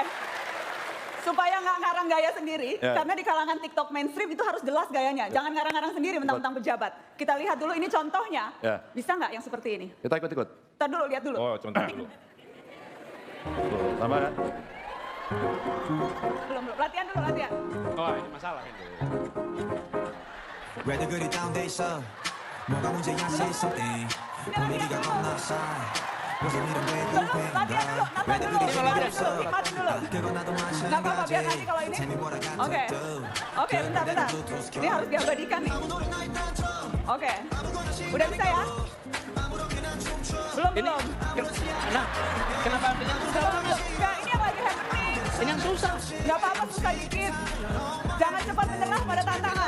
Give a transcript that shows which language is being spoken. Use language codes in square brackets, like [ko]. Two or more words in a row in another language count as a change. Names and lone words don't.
[id] Supaya nggak ngarang gaya sendiri, karena di kalangan TikTok mainstream itu harus jelas gayanya. Jangan ngarang-ngarang sendiri mentang-mentang pejabat. Kita lihat dulu ini contohnya. Bisa nggak yang seperti ini? Kita ikut-ikut. Ntar dulu, lihat dulu. Oh, contoh dulu. Sama kan? Belum. Latihan dulu, latihan. Oh, ini masalah ini. [ko] 왜들 그리 다운돼 있어 뭐가 문제야 [en] say something [ko] 분위기가 겁나 싸해 무슨 일은 왜 [id] Belum, latihan dulu, nonton [ko] 왜들 [id] dulu, [ko] 그리 [id] nikmatin [ko] 신경 [id] dulu, nikmatin dulu. [ko] 그건 나도 [id] Nggak apa-apa, biar nanti kalau ini. [en] Tell me what I got [id] Oke, [en] to do [id] oke, bentar. Ini harus diabadikan nih. Oke, udah bisa ya? Belum. Nah, kenapa ambil yang susah? Enggak, ini yang lagi happening. Ini yang susah. Nggak apa-apa, susah dikit. Jangan cepat menyerah pada tantangan.